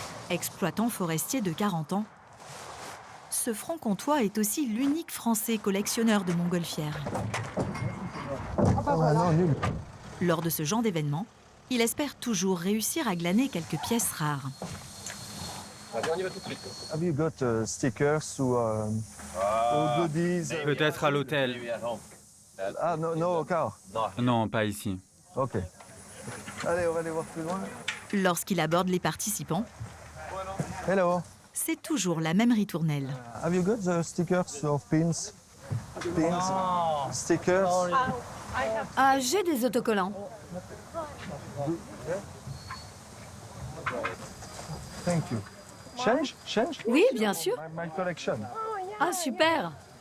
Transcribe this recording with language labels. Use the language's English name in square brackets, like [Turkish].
[French] Exploitant forestier de 40 ans, ce franc-comtois est aussi l'unique Français collectionneur de montgolfières. Ah non, nul. Lors de ce genre d'événement, il espère toujours réussir à glaner quelques pièces rares. Allez, on y va tout de suite. [English] Have you got stickers ou goodies? [French] Peut-être à l'hôtel. Ah non, non, au car. Non, pas ici. Ok. Allez, on va aller voir plus loin. Lorsqu'il aborde les participants, [English] Hello. [French] c'est toujours la même ritournelle. [English] Have you got the stickers of pins? Pins? Stickers? [French] Ah, j'ai des autocollants. [English] Thank you. Change? Change? [French] Oui, bien sûr. [English] My collection. [French] Ah, super.